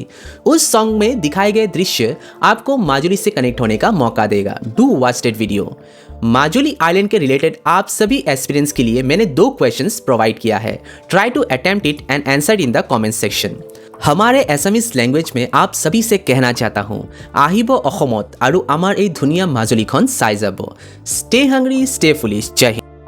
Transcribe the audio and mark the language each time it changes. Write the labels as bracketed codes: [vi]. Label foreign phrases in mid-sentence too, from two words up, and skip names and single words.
[hi] उस सॉन्ग में दिखाए गए दृश्य आपको माजुली से कनेक्ट होने का मौका देगा। [en] do watch that video. [hi] माजुली आइलैंड के रिलेटेड आप सभी एस्पिरेंट्स के लिए मैंने 2 क्वेश्चंस प्रोवाइड किया है। [en] try to attempt it and answer in the comment section. हमारे Assamese language में आप सभी से कहना चाहता हूँ [as] আহিব অসমত আৰু আমাৰ এই ধুনীয়া মাজুলীখন চাই যাব। [en] stay hungry stay foolish. [hi] जय हिन्द।